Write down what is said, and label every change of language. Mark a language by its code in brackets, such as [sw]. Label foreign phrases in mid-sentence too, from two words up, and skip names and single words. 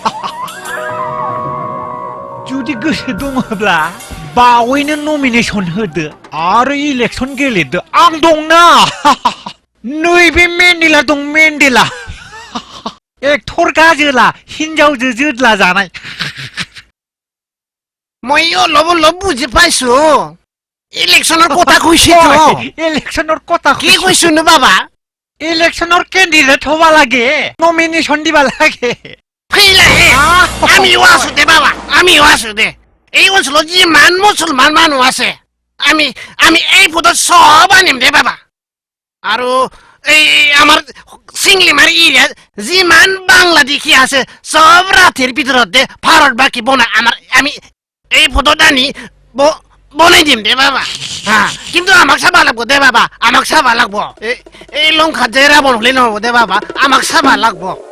[brx] जुदि गोसो दङब्ला बावैनो नमिनेशन होदो आरो इलेक्सन गेलेदो आं दंना नैबे मेन्डेला दं मेन्डेला एक्टर गाजोला हिनजावजो जोदला जानाय [as] মই অলপ বুজি পাইছো ইলেকশনৰ কথা কৈছে তো ইলেকশনৰ কথা কি কৈছো নো বাবা ইলেকশনৰ কেন্ডিডেট হবা লাগে নমিনেশন দিবা লাগে ফেইলা আমিও আছো দে বাবা আমিও আছো দে এই অঞ্চলত যিমান মুছলমান মানুহ আছে আমি এই পদত সব আনিম দে বাবা আৰু এই আমাৰ সিংলিমাৰ এৰিয়াত যিমান বাংলাদেশী আছে সব ৰাতিৰ ভিতৰতে ভাৰত বাকি বনা আমি এই পদত আনি বনাই দিম দে বাবা কিন্তু আমাক চাবা লাগব দে বাবা আমাক চাবা লাগব এই লংখাত যে ৰাৱণ হলে নহব দে বাবা আমাক চাবা লাগব